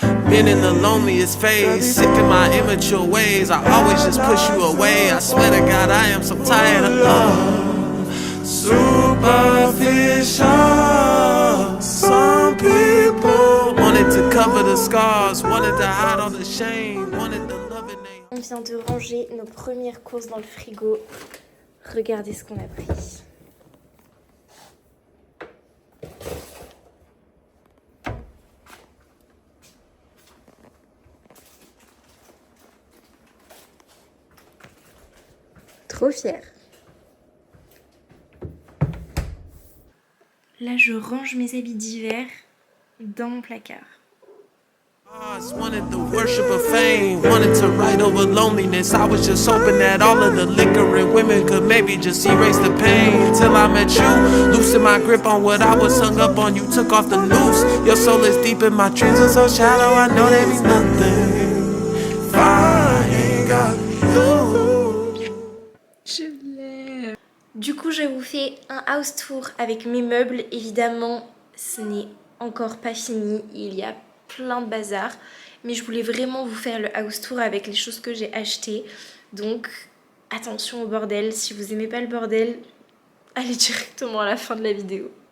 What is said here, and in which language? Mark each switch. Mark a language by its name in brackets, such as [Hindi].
[English] Been in the loneliest phase, sick of my immature ways. I always just push you away. I swear to God, I am so tired of love. Superficial. Some people wanted to cover the scars, wanted to hide all the shame, wanted the love in their. [French] On vient de ranger nos premières courses dans le frigo. Regardez ce qu'on a pris. Trop fière. Là, je range mes habits d'hiver dans mon placard. [English] Wanted the worship of fame, wanted to write over loneliness. I was just hoping that all of the liquor and women could maybe just erase the pain. Till I met you, loosen my grip on what I was hung up on. You took off the noose. Your soul is deep and my dreams are so shallow. I know there be nothing. If I ain't got [French] Je l'aime. Du coup, je vous fais un house tour avec mes meubles. Évidemment, ce n'est encore pas fini. Il y a plein de bazar. Mais je voulais vraiment vous faire le house tour avec les choses que j'ai achetées. Donc, attention au bordel. Si vous aimez pas le bordel, allez directement à la fin de la vidéo.